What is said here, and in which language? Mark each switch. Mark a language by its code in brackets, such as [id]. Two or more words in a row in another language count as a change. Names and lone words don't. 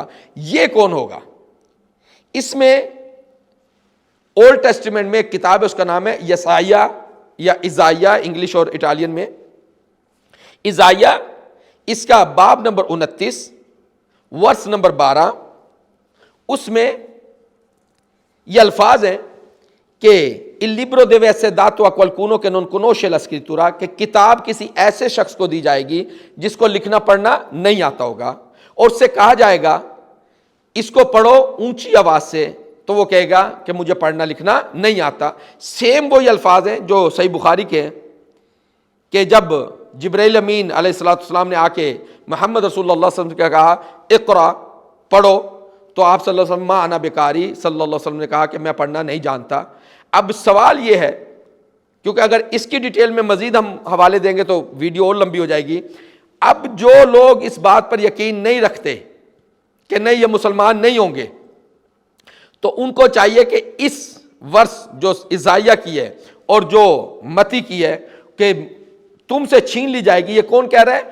[ur] یہ کون ہوگا؟ اس میں [en] Old Testament [ur] میں ایک کتاب ہے، اس کا نام ہے یسائیا یا ایزائیا، انگلش اور اٹالین میں ایزائیا، اس کا باب نمبر 29 ورس نمبر 12، اس میں یہ الفاظ ہیں کہ [it] il libro deve essere dato a qualcuno che non conosce la scrittura، [ur] کہ کتاب کسی ایسے شخص کو دی جائے گی جس کو لکھنا پڑھنا نہیں آتا ہوگا، اور اس سے کہا جائے گا اس کو پڑھو اونچی آواز سے، تو وہ کہے گا کہ مجھے پڑھنا لکھنا نہیں آتا۔ سیم وہی الفاظ ہیں جو صحیح بخاری کے ہیں کہ جب جبرائیل امین [ar] علیہ الصلوۃ والسلام [ur] نے آ کے [ar] محمد رسول اللہ صلی اللہ علیہ وسلم [ur] سے کہا اقرا، پڑھو، تو آپ [ar] صلی اللہ علیہ وسلم ما انا بقاری، صلی اللہ علیہ وسلم [ur] نے کہا کہ میں پڑھنا نہیں جانتا۔ اب سوال یہ ہے، کیونکہ اگر اس کی ڈیٹیل میں مزید ہم حوالے دیں گے تو ویڈیو اور لمبی ہو جائے گی، اب جو لوگ اس بات پر یقین نہیں رکھتے کہ نہیں یہ مسلمان نہیں ہوں گے، تو ان کو چاہیے کہ اس ورس جو ایزائیا کی ہے اور جو متی کی ہے کہ تم سے چھین لی جائے گی، یہ کون کہہ رہا ہے؟